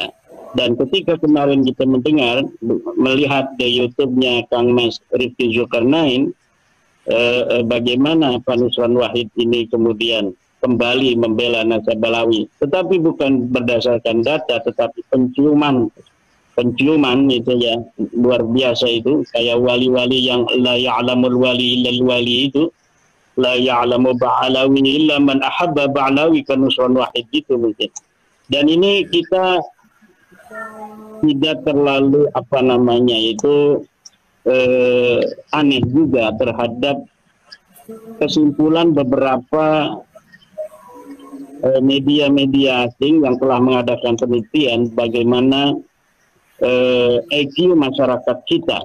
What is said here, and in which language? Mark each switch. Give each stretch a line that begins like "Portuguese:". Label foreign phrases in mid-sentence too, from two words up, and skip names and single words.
Indonesian: Nah, Dan ketika kemarin kita melihat di YouTube-nya Kang Mas Rifki Zulkarnain, bagaimana Pak Nusron Wahid ini kemudian kembali membela Nasabalawi, tetapi bukan berdasarkan data, tetapi penciuman itu ya, luar biasa itu, kayak wali-wali yang
Arabic: لا يعلم الولي إلا الولي
Indonesian: itu,
Arabic: لا يعلم باعلوي إلا من أحب باعلوي,
Indonesian: kan Nusron Wahid itu mungkin. Dan ini kita tidak terlalu aneh juga terhadap kesimpulan beberapa media-media asing yang telah mengadakan penelitian bagaimana IQ masyarakat kita.